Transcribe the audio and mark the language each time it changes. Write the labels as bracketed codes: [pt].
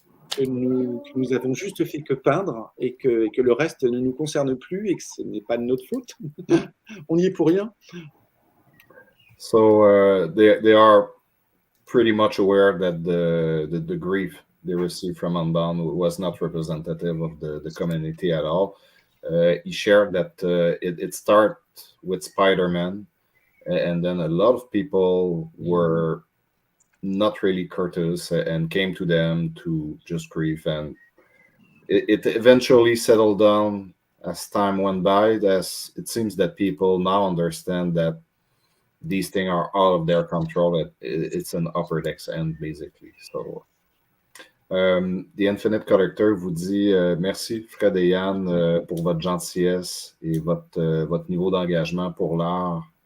[fr] Que nous avons juste fait que peindre et que le reste ne nous concerne plus et que ce n'est pas de notre faute. On n'y est pour rien. [en] So they are pretty much aware that the grief they received from Unbound was not representative of the community at all. He shared that it started with Spider-Man, and then a lot of people were not really courteous and came to them to just grieve, and it eventually settled down as time went by, as it seems that people now understand that these things are out of their control. It's an upper deck's end, basically. [fr] So The Infinite Collector vous dit merci Fred.Ian pour votre gentillesse et votre niveau d'engagement pour l'art.